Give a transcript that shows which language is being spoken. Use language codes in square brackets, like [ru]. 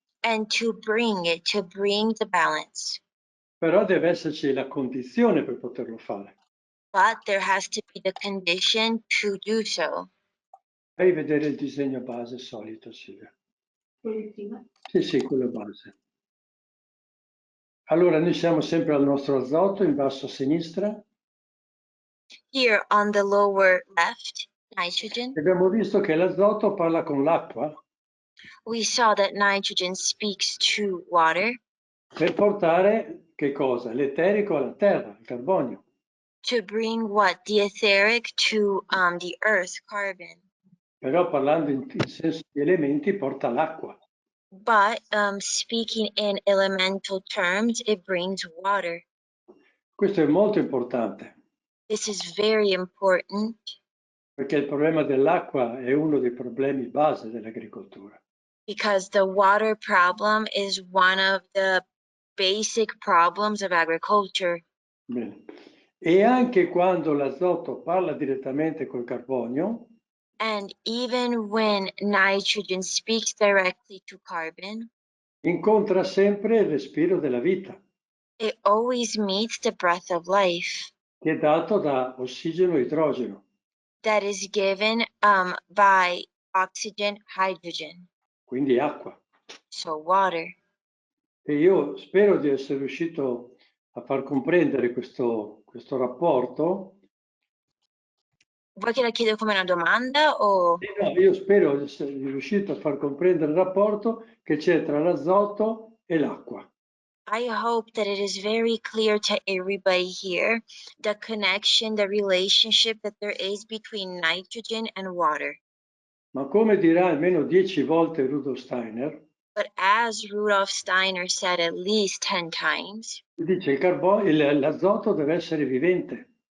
[en] and to bring it, to bring the balance. [it] Però deve esserci la condizione per poterlo fare. [en] But there has to be the condition to do so. [it] Fai vedere il disegno base solito, Silvia. Sì, quello base. Allora, noi siamo sempre al nostro azoto, in basso a sinistra. [en] Here on the lower left, nitrogen, [it] Abbiamo visto che l'azoto parla con l'acqua [en] we saw that nitrogen speaks to water [it] per portare che cosa? L'eterico alla terra, il carbonio. [en] to bring what? The etheric to the earth, carbon. [it] Però parlando in senso di elementi porta l'acqua. [en] But speaking in elemental terms, it brings water. [it] Questo è molto importante, [en] This is very important [it] perché il problema dell'acqua è uno dei problemi base dell'agricoltura. [en] because the water problem is one of the basic problems of agriculture. [it] Bene. E anche quando l'azoto parla direttamente col carbonio, [en] And even when nitrogen speaks directly to carbon, [it] incontra sempre il respiro della vita, [en] it always meets the breath of life [it] che è dato da ossigeno e idrogeno. [en] that is given by oxygen, hydrogen, [it] Quindi acqua. [en] so water. [it] E io spero di essere riuscito a far comprendere questo rapporto. Vuoi che la chiedo come una domanda o? No, io spero di essere riuscito a far comprendere il rapporto che c'è tra l'azoto e l'acqua. [en] I hope that it is very clear to everybody here the connection, the relationship that there is between nitrogen and water. [it] Ma come dirà almeno 10 volte Rudolf Steiner, [en] But as Rudolf Steiner said at least 10 times, [it] dice l'azoto deve essere vivente.